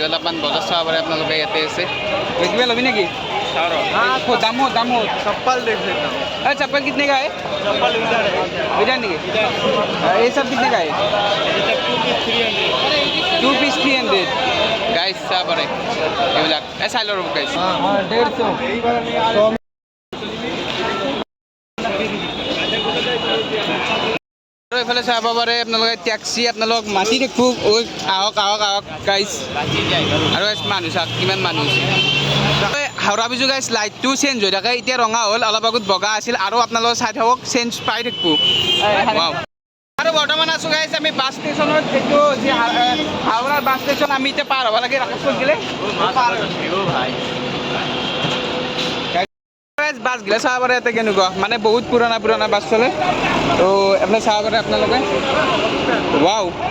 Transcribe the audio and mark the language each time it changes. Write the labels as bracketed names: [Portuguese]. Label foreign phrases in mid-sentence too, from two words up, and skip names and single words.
[Assamese] অলপমান বজাৰ চাব পাৰে আপোনালোকে ইয়াতে আছে কিবা ল'বি নেকি [Hindi] दाम हो चप्पल देख लेता हूँ अरे चप्पल कितने का है चप्पल इधर नहीं ये सब कितने का है 2 पीस 300 गाइस सब है [Assamese] এইবিলাক [Hindi] ऐसा लो गाइस 150 [Assamese] আৰু এইফালে চাব পাৰে আপোনালোকে টেক্সি আপোনালোক মাতি দেখো আহক আহক আহক গাইছ আৰু মানুহ চাওক কিমান মানুহ হাওৰা ব্ৰিজো গাইছ লাইটটো চেঞ্জ হৈ থাকে এতিয়া ৰঙা হ'ল অলপ আগত বগা আছিল আৰু আপোনালোকে চাই থাকক চেঞ্জ পাই থাকিব আৰু বৰ্তমান আছোঁ গাইছ আমি বাছ ষ্টেচনত এইটো যি হাওৰাৰ বাছ ষ্টেচন আমি এতিয়া পাৰ হ'ব লাগে ৰাকেশপুৰ গ'লে বাছ গিলা চাব পাৰে ইয়াতে কেনেকুৱা মানে বহুত পুৰণা বাছ চলে তো আপোনাৰ চাব পাৰে আপোনালোকে ৱাও